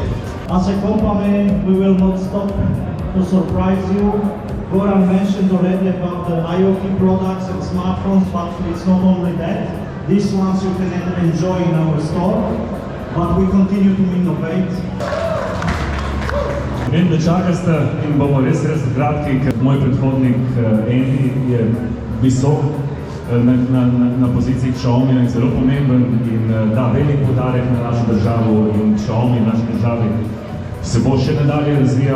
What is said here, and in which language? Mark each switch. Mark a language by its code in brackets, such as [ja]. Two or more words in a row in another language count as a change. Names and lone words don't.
[en] As a company, we will not stop to surprise you. Goran mentioned already about the IoT products and smartphones, but it's not only that. These ones you can enjoy in our store, but we continue to innovate. [sl] Vem, da čakate in bomo res kratki, ker moj predhodnik Andy je visok na poziciji Xiaomi in zelo pomemben in da velik poudarek na našo državo in Xiaomi v naši državi se bo še nadalje razvijal.